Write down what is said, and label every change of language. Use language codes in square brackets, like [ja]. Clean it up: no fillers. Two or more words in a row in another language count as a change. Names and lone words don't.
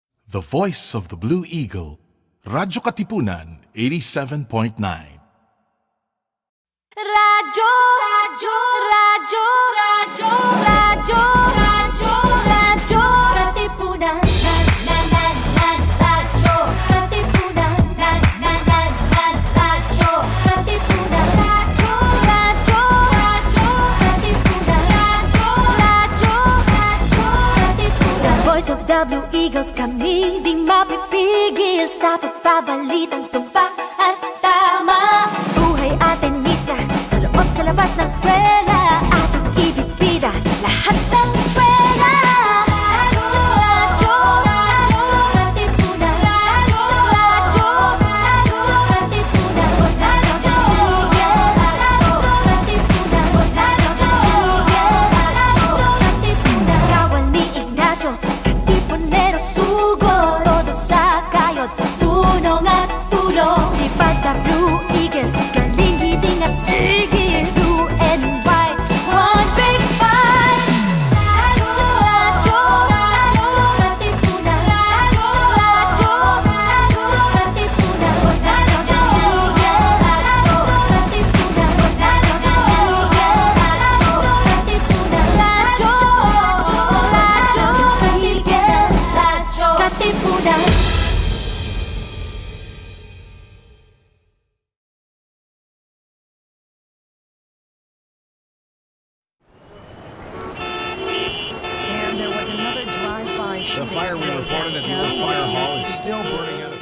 [en] The voice of the Blue Eagle, [tl] Radyo Katipunan, 87.9. Radyo, radyo, radyo, radyo, radyo, radyo, radyo, Katipunan, radyo, Katipunan, radyo, Katipunan, radyo, radyo, radyo, Katipunan, radyo, Katipunan. [en] The voice of the Blue Eagle, [tl] kami di mapipigil sa pagbabalitang tumpak at tama. Buhay atenista, sa loob sa labas ng eskwela, ating ibibida lahat ng eskwela. Radyo, radyo, Katipunan, radyo, radyo, radyo, Katipunan, radyo, Katipunan, Katipunan. Kawal ni Ignacio, Katipunero sugo, todo sa kayod, tunong at tulong. Lipad na Blue Eagle, galing giting at tigil, [en] blue and white, one big fight. [tl] Radyo, radyo, radyo, Katipunan, radyo, radyo, radyo, Katipunan, radyo, Katipunan, radyo, Katipunan. [en] And there was another drive-by The shooting fire we today reported at downtown. Newark Fire Hall is still burning out.